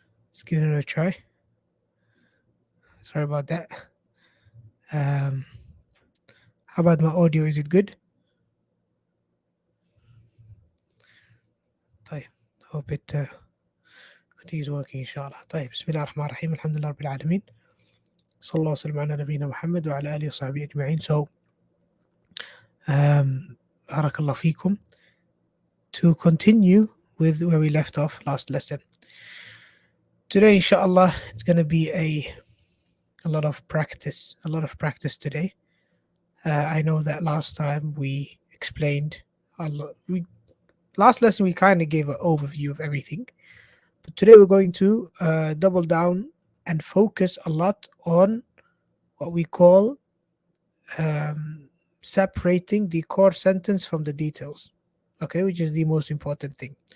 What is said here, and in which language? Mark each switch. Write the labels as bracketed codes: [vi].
[en] Let's give it a try. Sorry about that. How about my audio? Is it good? طيب, hope it continues working [ar] إن شاء الله. طيب, بسم الله الرحمن الرحيم. الحمد لله رب العالمين. صلى الله وسلم على نبينا محمد وعلى آله وصحبه أجمعين. So, بارك الله فيكم. [en] To continue with where we left off last lesson. Today, inshallah, it's going to be a lot of practice today. I know that last time we explained last lesson we kind of gave an overview of everything, but today we're going to double down and focus a lot on what we call separating the core sentence from the details, okay, which is the most important thing.